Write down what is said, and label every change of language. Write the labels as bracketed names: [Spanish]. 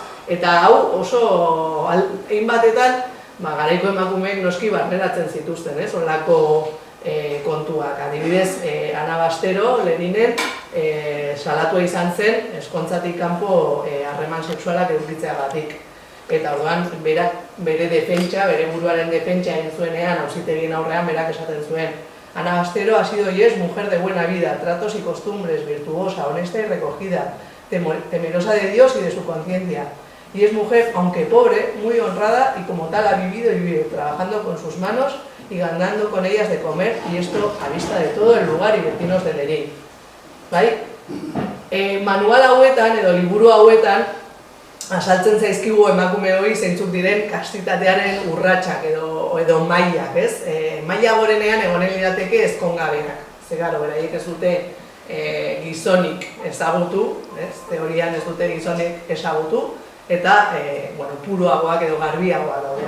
[Basque] Eta hau oso hainbatetan, garaiko emakumeek noski barneratzen zituzten, holako kontuak. Adibidez, Ana Bastero, Leninen, salatua izan zen, eskontzatik kanpo harreman sexualak edukitzeagatik. Eta orduan, bere defentsa, bere buruaren defentsa egin zuenean, auzitegien aurrean, berak esaten zuen. [Spanish] Ana Bastero ha sido y es mujer de buena vida, tratos y costumbres, virtuosa, honesta y recogida, temerosa de Dios y de su conciencia. Y es mujer, aunque pobre, muy honrada y como tal ha vivido y vive, trabajando con sus manos y ganando con ellas de comer, y esto a vista de todo el lugar y vecinos de Lerein. [Basque] Bai? Manual hauetan, edo liburu hauetan, azaltzen zaizkigu emakume hori zeintzuk diren kastitatearen urratsak edo mailak, ez? Maila gorenean egonen lirateke ezkongabeak. Zegaro, beraiek ez dute gizonik ezagutu, teorian ez dute gizonik ezagutu, eta puruagoak edo garbiagoak daude.